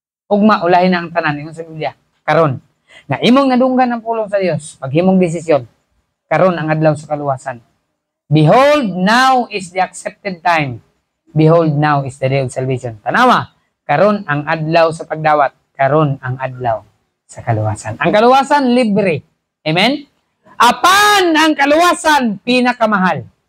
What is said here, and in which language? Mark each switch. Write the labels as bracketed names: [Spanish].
[Cebuano] Ugma ulahin na ang tanan ingon sa Biblia. Karon nga imong nadunggan ang pulong sa Dios, paghimong desisyon. Karon ang adlaw sa kaluwasan. [English] Behold, now is the accepted time. Behold, now is the day of salvation. [Cebuano] Tanawa, karon ang adlaw sa pagdawat. Karon ang adlaw sa kaluwasan. Ang kaluwasan, libre. Amen? Apan ang kaluwasan, pinakamahal.